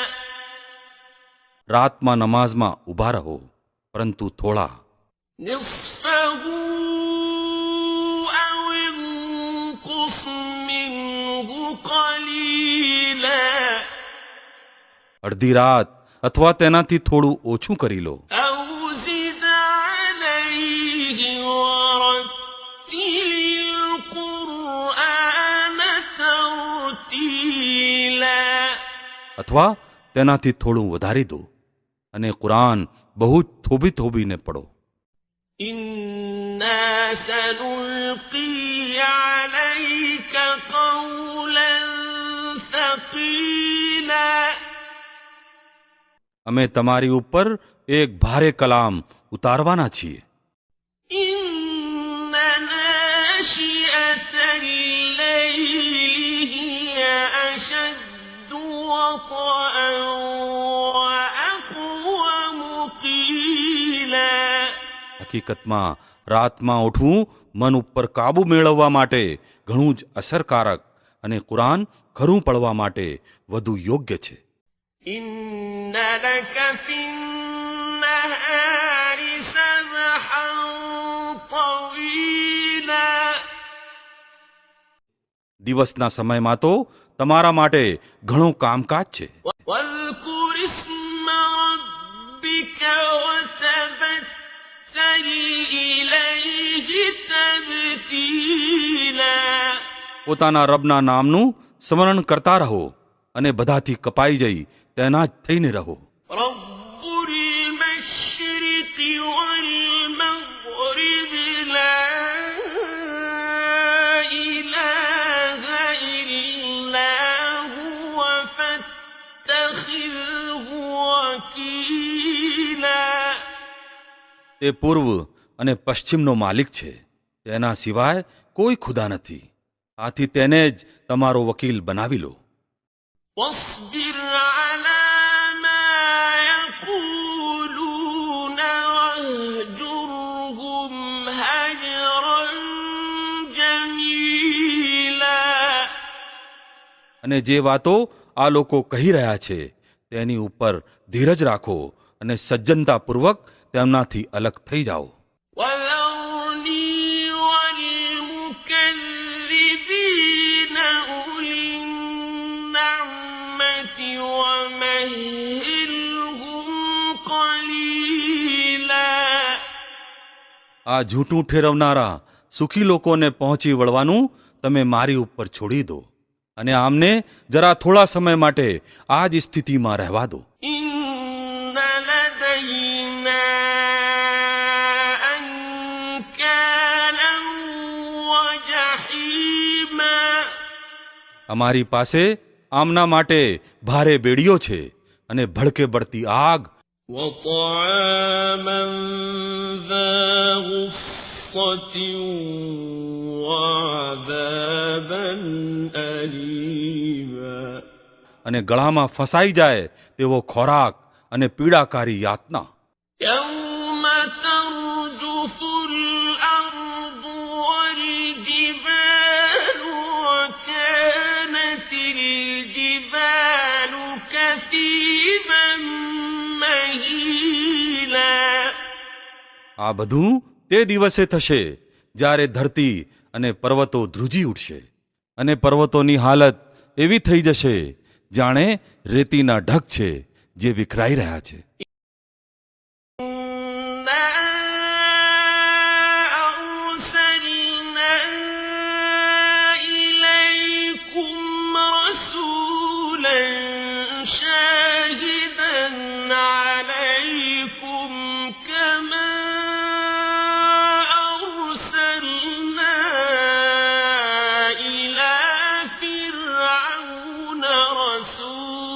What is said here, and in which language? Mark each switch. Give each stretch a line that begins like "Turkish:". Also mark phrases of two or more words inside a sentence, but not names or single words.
Gujarati: રાતમાં નમાઝમાં ઊભા રહો, પરંતુ થોડા.
Arabic: نصفه أو انقص منه قليلا.
Gujarati: અડધી રાત અથવા તેનાથી થોડું ઓછું કરી લો.
Arabic: أو زد عليه ورتل القرآن ترتيلا.
Gujarati: અથવા તેનાથી થોડું વધારી દો અને કુરાન બહુ થોભી થોભીને પડો.
Arabic: إنا سنلقي عليك قولا ثقيلا.
Gujarati: અમે તમારી ઉપર એક ભારે કલામ ઉતારવાના છીએ.
Arabic: إن ناشئة الليل هي أشد وطئا وأقوم قيلا.
Gujarati: હકીકતમાં રાતમાં ઉઠવું મન ઉપર કાબુ મેળવવા માટે ઘણું જ અસરકારક અને કુરાન ખરું પડવા માટે વધુ યોગ્ય છે.
Arabic: إن لك في النهار سبحا طويلا.
Gujarati: દિવસના સમયમાં તો તમારા માટે ઘણું કામકાજ છે.
Arabic: واذكر اسم ربك وتبتل إليه تبتيلا.
Gujarati: પોતાના રબના નામનું સ્મરણ કરતા રહો અને બધાથી કપાઈ જઈ તેના જ થઈને રહો.
Arabic: رب المشرق والمغرب لا إله إلا هو فاتخذه وكيلا.
Gujarati: તે પૂર્વ અને પશ્ચિમનો માલિક છે, તેના સિવાય કોઈ ખુદા નથી, આથી તેને જ તમારો વકીલ બનાવી લો.
Arabic: واصبر على ما يقولون واهجرهم هجرا جميلا.
Gujarati: અને જે વાતો આ લોકો કહી રહ્યા છે તેની ઉપર ધીરજ રાખો અને સજ્જનતાપૂર્વક તેમનાથી અલગ થઈ જાઓ.
Arabic: وذرني والمكذبين أولي النعمة ومهلهم قليلا.
Gujarati: આ જૂઠું ઠેરવનારા સુખી લોકોને પહોંચી વળવાનું તમે મારી ઉપર છોડી દો અને આમને જરા થોડા સમય માટે આ જ સ્થિતિમાં રહેવા દો.
Arabic: إن لدينا أنكالا وجحيما.
Gujarati: અમારી પાસે આમના માટે ભારે બેડીઓ છે અને ભડકે બળતી આગ.
Arabic: وطعاما ذا غصة وعذابا أليما.
Gujarati: અને ગળામાં ફસાઈ જાય તેવો ખોરાક અને પીડાકારી યાતના.
Arabic: يوم ترجف الأرض والجبال وكانت الجبال كثيبا مهيلا.
Gujarati: આ બધું તે દિવસે થશે જ્યારે ધરતી અને પર્વતો ધ્રુજી ઉઠશે અને પર્વતોની હાલત એવી થઈ જશે જાણે રેતીના ઢગ છે જે વિખરાઈ રહ્યા છે.
Arabic: إنا أرسلنا إليكم رسولا شاهدا عليكم كما أرسلنا إلى فرعون رسولا.